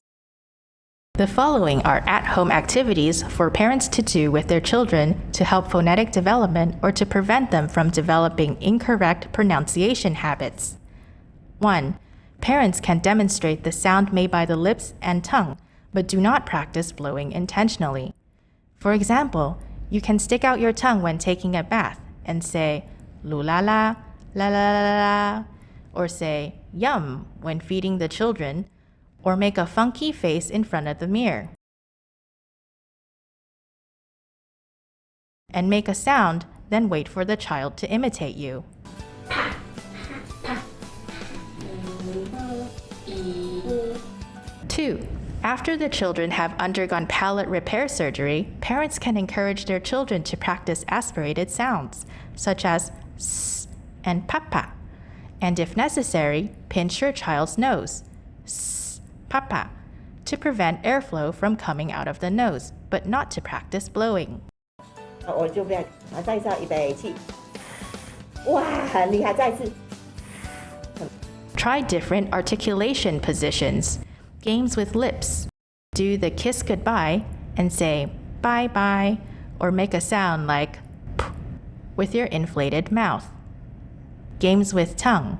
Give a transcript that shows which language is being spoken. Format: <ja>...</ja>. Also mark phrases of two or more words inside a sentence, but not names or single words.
<en>The following are at-home activities for parents to do with their children to help phonetic development or to prevent them from developing incorrect pronunciation habits. 1. Parents can demonstrate the sound made by the lips and tongue, but do not practice blowing intentionally. For example, you can stick out your tongue when taking a bath and say "loo-la-la, la-la-la-la," or say "yum" when feeding the children, or make a funky face in front of the mirror. And make a sound, then wait for the child to imitate you. 2. After the children have undergone palate repair surgery, parents can encourage their children to practice aspirated sounds, such as s and papa, and if necessary, pinch your child's nose, s, papa, to prevent airflow from coming out of the nose, but not to practice blowing.</en> <zh>我就不要，再一次，预备起，哇，很厉害，再一次。</zh> <en>Try different articulation positions. Games with lips. Do the kiss goodbye and say bye bye, or make a sound like p with your inflated mouth. Games with tongue.</en>